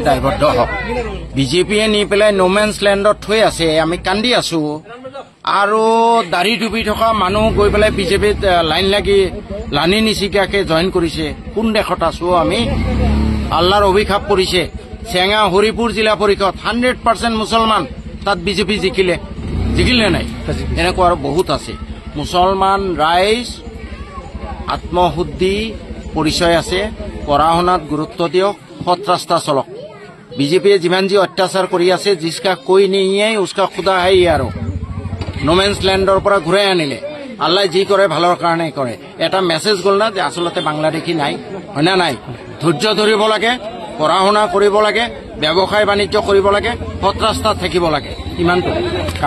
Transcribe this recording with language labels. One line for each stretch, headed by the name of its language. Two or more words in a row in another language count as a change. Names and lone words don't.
Assamese: দায়বদ্ধ হওক বিজেপিয়ে নি পেলাই নোমেন্স ল্যান্ডত থৈ আছে আমি কান্দি আছো আৰু দাড়ি ডুবি থকা মানুহ গৈ পেলাই বিজেপিত লাইন লাগি লানি নিচিকাকে জইন কৰিছে কোন দেশত আছো আমি আল্লাহৰ অভিশাপ পৰিছে চেঙা হৰিপুৰ জিলা পৰিষদ 100% মুছলমান তাত বিজেপি জিকিলে নাই এনেকুৱা আৰু বহুত আছে মুছলমান ৰাইজ আত্মশুদ্ধি পৰিচয় আছে পঢ়া শুনাত গুৰুত্ব দিয়ক সৎ ৰাস্তা চলক বিজেপিয়ে যিমান যি অত্যাচাৰ কৰি আছে
Hindi: जिसका कोई नहीं है उसका खुदा है
Assamese: আৰু নোমেন্স ল্যান্ডৰ পৰা ঘূৰাই আনিলে আল্লাহ যি কৰে ভালৰ কাৰণে কৰে এটা মেছেজ গল না যে আসলতে বাংলাদেশী নাই হয়না নাই ধৈৰ্য ধৰিব লাগে পঢ়া শুনা কৰিব লাগে ব্যৱসায় বাণিজ্য কৰিব লাগে সৎ ৰাস্তাত থাকিব লাগে ইমানটো কাম